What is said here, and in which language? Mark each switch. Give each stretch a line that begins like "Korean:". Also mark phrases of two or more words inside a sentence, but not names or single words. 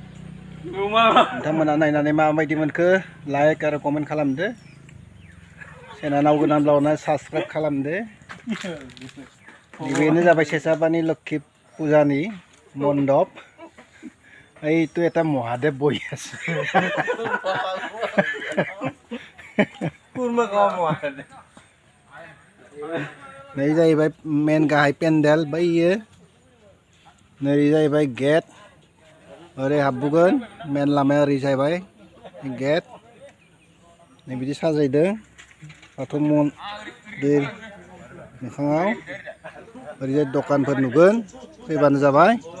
Bodo: नोंथांमोना नायनानै माबायदि मोनखो लाइक आरो कमेन्ट खालामदो चेनेलाव गोदानब्ला अननानै साबस्क्राइब खालामदो बेनो जाबाय सेसापानि लक्ष्मी पुजानि मण्डप
Assamese: এইটো এটা মহাদেৱ বহি আছে
Bodo: नै जाहैबाय मेन गाहाय पेन्डेल बैयो नै जाहैबाय गेट ओरै हाबबोगोन मेन लामाया ओरै जाहैबाय गेट नै बिदि साजायदों बाथौ मन्दिर मोखाङाव ओरैजाय दखानफोर नुगोन फैबानो जाबाय